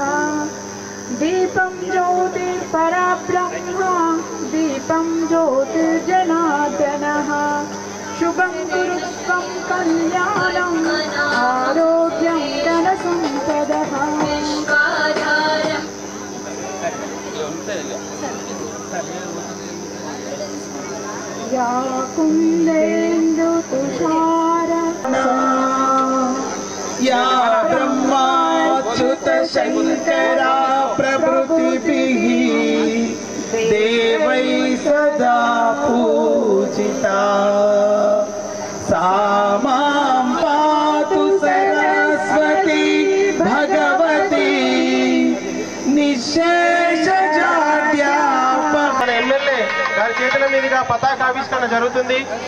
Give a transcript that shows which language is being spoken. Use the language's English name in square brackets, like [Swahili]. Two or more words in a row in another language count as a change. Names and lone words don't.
[Sanskrit] దీపం జ్యోతిర్పరబ్రహ్మ దీపం జ్యోతిర్జనార్దనః శుభం కురుత్వం కళ్యాణం ఆరోగ్యం ధనసంపదః యా కుందేందు తుషార యా బ్రహ్మాచ్యుత శంకరా ప్రభృతిభిః దేవై సదా పూజితా सा मां पातु सरस्वती भगवती निःशेषजाड्यापः. [Telugu] మన ఎమ్మెల్యే గారి చేతుల మీదుగా పతాకావిష్కరణ జరుగుతుంది.